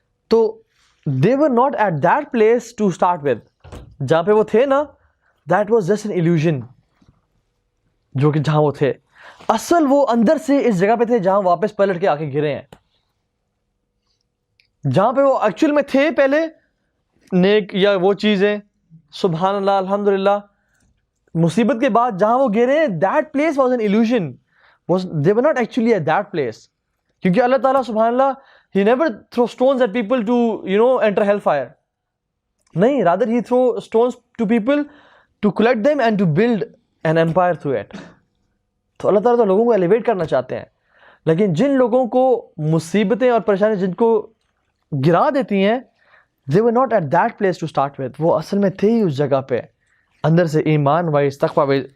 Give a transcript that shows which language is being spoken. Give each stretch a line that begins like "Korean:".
Urdu: تو
English: they were not at that place to start with,
Urdu: جہاں پہ وہ تھے نا,
English: that was just an illusion,
Urdu: جو کہ جہاں وہ تھے اصل وہ اندر سے اس جگہ پہ تھے جہاں واپس پلٹ کے آ کے گرے ہیں. جہاں پہ وہ ایکچوئل میں تھے پہلے نیک یا وہ چیزیں, سبحان اللہ الحمدللہ, مصیبت کے بعد جہاں وہ گرے ہیں,
English: that place was an illusion, they were not actually at that place.
Urdu: کیونکہ
English: اللہ تعالیٰ سبحان اللہ he never throw stones at people to enter hellfire.
Urdu: نہیں,
English: rather he throw stones to people to collect them and to build an empire through it.
Urdu: تو اللہ تعالیٰ تو لوگوں کو alleviate کرنا چاہتے ہیں, لیکن جن لوگوں کو مصیبتیں اور پریشانی جن کو گرا دیتی ہیں,
English: they were not at that place to start with,
Urdu: وہ اصل میں تھے ہی اس جگہ پہ اندر سے ایمان وائز, تقویٰ وائز.